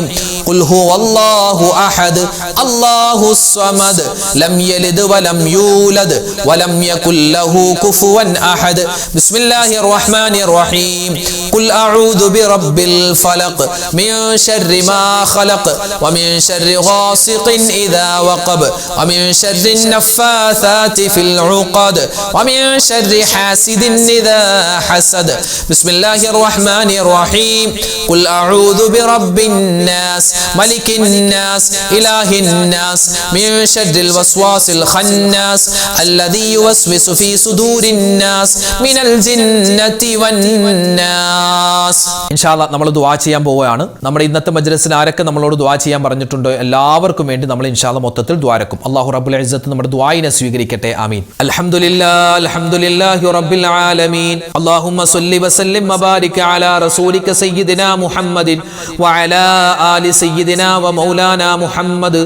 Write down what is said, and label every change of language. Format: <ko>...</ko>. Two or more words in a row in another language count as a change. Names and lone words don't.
<ar>قل هو الله أحد الله الصمد لم يلد ولم يولد ولم يكن له كفوا أحد. بسم الله الرحمن الرحيم قل أعوذ برب الفلق من شر ما خلق ومن شر غاسق إذا وقب ومن شر النفاثات في العقد ومن شر حاسد إذا حسد. بسم الله الرحمن الرحيم. قل أعوذ برب الناس ملك الناس إله الناس من شر الوسواس الخناس الذي يوسوس في صدور الناس من الجنة والناس. إن شاء الله</ar> <ml>നമ്മൾ ദുആ ചെയ്യാൻ പോവുകയാണ്. നമ്മുടെ ഇന്നത്തെ മജ്‌ലിസിൽ ആരൊക്കെ നമ്മളോട് ദുആ ചെയ്യാൻ പറഞ്ഞിട്ടുണ്ടോ എല്ലാവർക്കും വേണ്ടി നമ്മൾ</ml> <ar>إن شاء الله</ar> <ml>മൊത്തത്തിൽ ദുആരക്കും.</ml> <ar>الله رب العزة</ar> <ml>നമ്മുടെ ദുആയിനെ സ്വീകരിക്കട്ടെ.</ml> <ar>آمين. الحمد لله رب العالمين. اللهم صل وسلم وبارك على رسولك سيدنا محمد وعلى آل سيدنا ومولانا محمد.</ar>